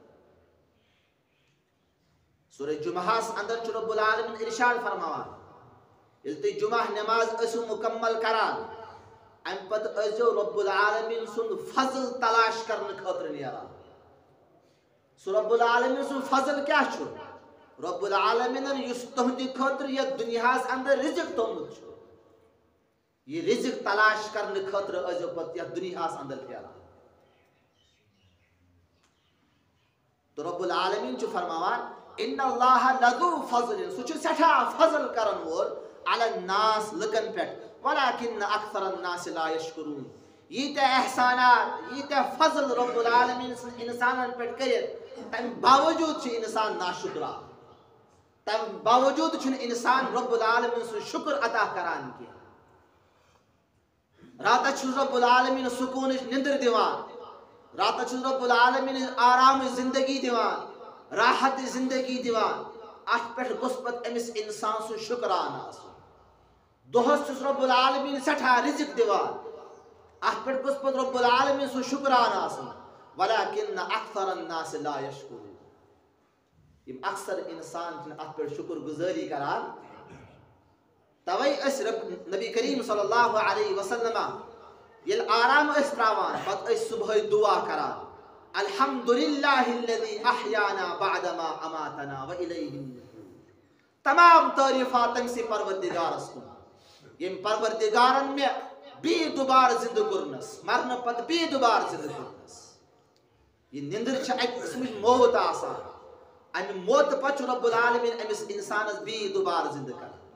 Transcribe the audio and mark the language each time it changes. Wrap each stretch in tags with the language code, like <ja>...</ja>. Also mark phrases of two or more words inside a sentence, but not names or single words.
<ks>سورہ جمعہس اندر چھُ رب العالمین ارشاد فرماوان ییٚلہِ تُہۍ جمعہ نٮ۪ماز ٲسِو مُکمل کران امہِ پتہٕ ٲسۍزیو رب العالمین سُنٛد فضل تلاش کرنہٕ خٲطرٕ نیران سُہ رب العالمین سُنٛد فضل کیاہ چھُ رب العالمینن یُس تُہنٛدِ خٲطرٕ یتھ دُنیاہس اندر رزق تھوٚومُت چھُ یہ رزق تلاش کرنہٕ خٲطرٕ ٲسۍزیو پتہٕ یتھ دُنیاہس اندر پھیران تو رب العالمین چھُ فرماوان</ks> <ar>ان اللہ لذو فضل</ar> <ks>سُہ چھُ سٮ۪ٹھاہ فضل کرن وول</ks> <ar>علی الناس</ar> <ks>لُکن پٮ۪ٹھ</ks> <ar>ولکن اکثر الناس لا یشکرون</ar> <ks>ییٖتیاہ احسانات ییٖتیاہ فضل رب العالمین سٕنٛدۍ انسانن پٮ۪ٹھ کٔرِتھ تمہِ باوجوٗد چھُ انسان ناشُکرا تمہِ باوجوٗد چھُنہٕ انسان رب العالمین سُنٛد شُکر ادا کران کینٛہہ راتس چھُس رب العالمین سکوٗنٕچ نِندٕر دِوان راتس چھُس رب العالمین آرامٕچ زندگی دِوان راحتٕچ زندگی دِوان اتھ پٮ۪ٹھ گوٚژھ پتہٕ أمِس انسان سُنٛد شُکران آسُن دۄہس چھُس رب العالمین سٮ۪ٹھاہ رزق دِوان اتھ پٮ۪ٹھ گوٚژھ پتہٕ رب العالمین سُنٛد شُکران آسُن</ks> <ar>ولکن اکثر الناس لا یشکرون</ar> <ks>یِم اکثر انسان چھِنہٕ اتھ پٮ۪ٹھ شُکر گُزٲری کران توے ٲسۍ نبی کریم</ks> <ar>صلی اللہ علیہ وسلم</ar> <ks>ییٚلہِ آرام ٲسۍ تراوان پتہٕ ٲسۍ صبحٲے دعا کران</ks> <ar>الحمدللہ الذی احیانا بعدما اماتنا والیہ النشور</ar> <ks>تمام تعریفات تٔمۍ سٕے پروردگارس کُن ییٚمۍ پروردگارن مےٚ بیٚیہِ دُبارٕ زندٕ کوٚرنس مرنہٕ پتہٕ بیٚیہِ دُبارٕ زندٕ کوٚرنس یہ نِندٕر چھِ اکہِ قٕسمٕچ موت آسان امہِ موتہٕ پتہٕ چھُ رب العالمین أمِس انسانس بیٚیہِ دُبارٕ زندٕ کران</ks>